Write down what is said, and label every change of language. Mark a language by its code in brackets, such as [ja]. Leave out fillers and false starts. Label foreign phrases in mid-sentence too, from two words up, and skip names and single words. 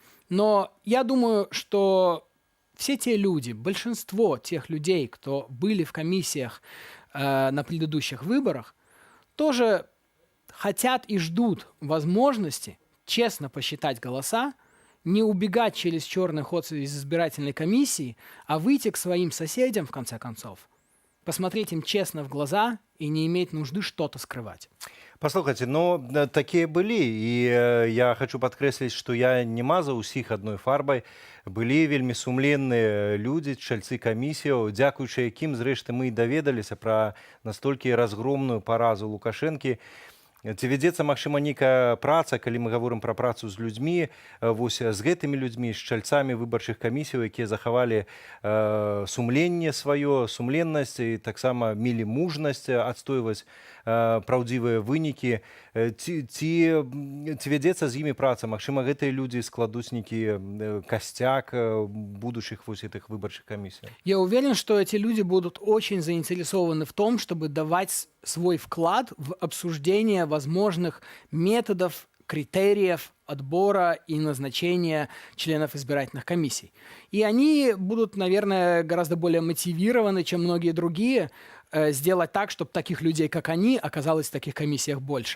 [ru] Но я думаю, что все те люди, большинство тех людей, кто были в комиссиях на предыдущих выборах, тоже хотят и ждут возможности честно посчитать голоса, не убегать через черный ход из избирательной комиссии, а выйти к своим соседям, в конце концов, посмотреть им честно в глаза и не иметь нужды что-то скрывать. [be] Паслухайте, ну такія былі і я хочу падкрэсліць, што я не мазаў усіх адной фарбай. Былі вельмі сумленныя людзі, чальцы камісіяў, дзякуючы якім зрэшты мы і даведаліся пра настолькі разгромную паразу Лукашэнкі. Ці вядзецца, магчыма, нейкая праца, калі мы гаворым пра працу з людзьмі, вось з гэтымі людзьмі, з чальцамі выбарчых камісіяў, якія захавалі сумленне сваё, сумленнасць і таксама мелі мужнасць адстойваць праўдзівыя вынікі. Ці вядзецца з імі праца? Магчыма, гэтыя людзі складуць нейкі касцяк будущих вось [ru] этих выборчих комиссий? Я уверен, что эти люди будут очень заинтересованы в том, чтобы давать свой вклад в обсуждение возможных методов, критериев отбора и назначения членов избирательных комиссий. И они будут, наверное, гораздо более мотивированы, чем многие другие, сделать так, чтобы таких людей, как они, оказалось в таких комиссиях больше.